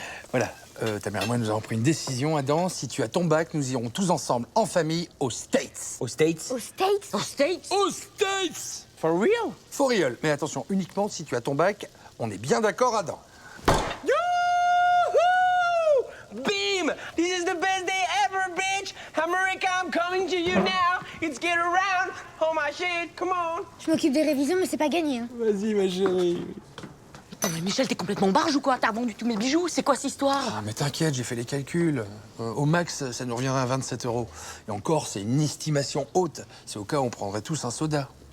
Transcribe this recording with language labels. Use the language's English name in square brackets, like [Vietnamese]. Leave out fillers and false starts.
[French] Voilà, ta mère et moi, nous avons pris une décision, Adam. Si tu as ton bac, nous irons tous ensemble, en famille, aux States. Aux States? Aux States? Aux States? Aux States! [English] For real? For real. [French] Mais attention, uniquement si tu as ton bac. On est bien d'accord, Adam. Yoo-hoo! Beam! [English] This is the best day ever, bitch! America, I'm coming to you now! It's get around! Oh my shit, come on! [French] Je m'occupe des révisions, mais c'est pas gagné. Hein. Vas-y, ma chérie. Putain, mais Michel, t'es complètement barge ou quoi? T'as vendu tous mes bijoux? C'est quoi cette histoire? Ah, mais t'inquiète, j'ai fait les calculs. Au max, ça nous reviendrait à 27 €. Et encore, c'est une estimation haute. C'est au cas où on prendrait tous un soda.